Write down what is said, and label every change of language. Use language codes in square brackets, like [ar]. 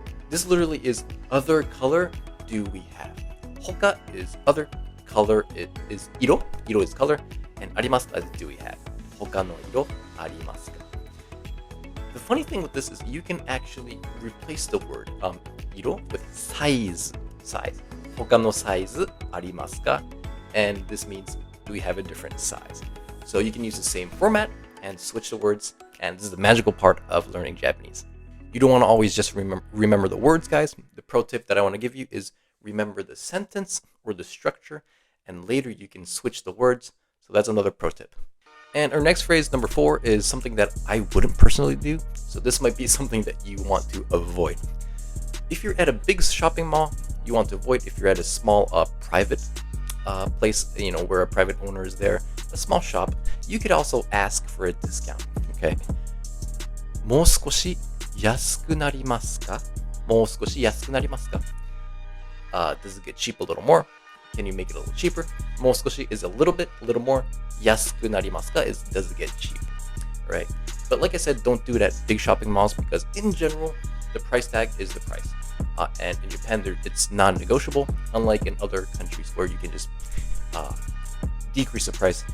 [en] This literally is other color do we have? 他 is other, color is 色, 色 is color, and [ja] ありますか [en] is do we have? [ja] 他の色ありますか? [en] The funny thing with this is you can actually replace the word 色 with size. [ja] 他のサイズありますか? [en] And this means do we have a different size? So you can use the same format and switch the words, and this is the magical part of learning Japanese. You don't want to always just remember the words, guys. The pro tip that I want to give you is remember the sentence or the structure, and later you can switch the words. So that's another pro tip. And our next phrase, number 4, is something that I wouldn't personally do. So this might be something that you want to avoid. If you're at a big shopping mall, you want to avoid. If you're at a small private place, where a private owner is there, a small shop, you could also ask for a discount. Okay. [ja] もう少し安くなりますか?もう少し安くなりますか? [en] Does it get cheap a little more? Can you make it a little cheaper? [ja] もう少し [en] is a little bit, a little more. [ja] 安くなりますか [en] is does it get cheap? Right? But like I said, don't do it at big shopping malls because in general, the price tag is the price. And in Japan, it's non-negotiable, unlike in other countries where you can just decrease the price.